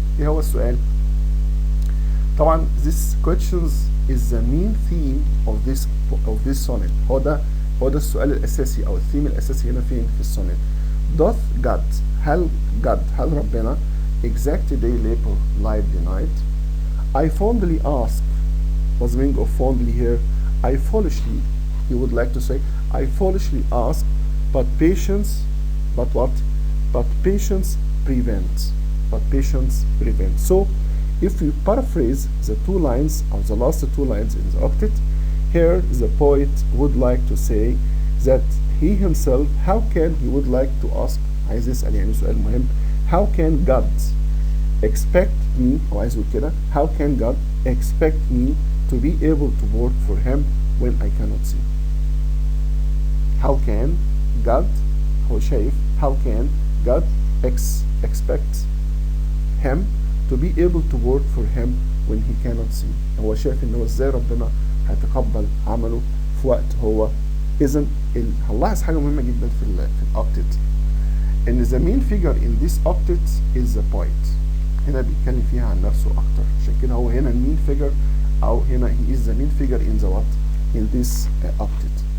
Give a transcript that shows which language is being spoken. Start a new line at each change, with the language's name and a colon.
Arabic: ايه هو السؤال؟ طبعا
English: this questions is the main theme of this sonnet.
Arabic: هو ده السؤال الأساسي أو الثيم الأساسي هنا فين في السونيت.
English: Doth God
Arabic: هل ربنا
English: exact day labor lie denied? I fondly ask. What's the meaning of fondly here? I foolishly, he would like to say, I foolishly ask, but patience, but what? But patience prevents. But patience prevents. So, if we paraphrase the two lines, or the last two lines in the octet, here the poet would like to say that he himself, he would like to ask,
Arabic: عايز يسأل يعني سؤال مهم,
English: how can God expect me,
Arabic: أو عايز يقول كده,
English: how can God expect me to be able to work for him when I cannot see? How can God,
Arabic: هو شايف,
English: how can God expect him to be able to work for him when he cannot see?
Arabic: هو شايف ان هو ازاي ربنا هيتقبل عمله في وقت هو اذا هنلاحظ حاجه مهمه جدا في الاوكتت ان
English: the main figure in this octet is the poet.
Arabic: هنا بيتكلم فيها عن نفسه اكتر، عشان كده هو هنا المين فيجر، او هنا
English: he is the main figure in the what, in this octet.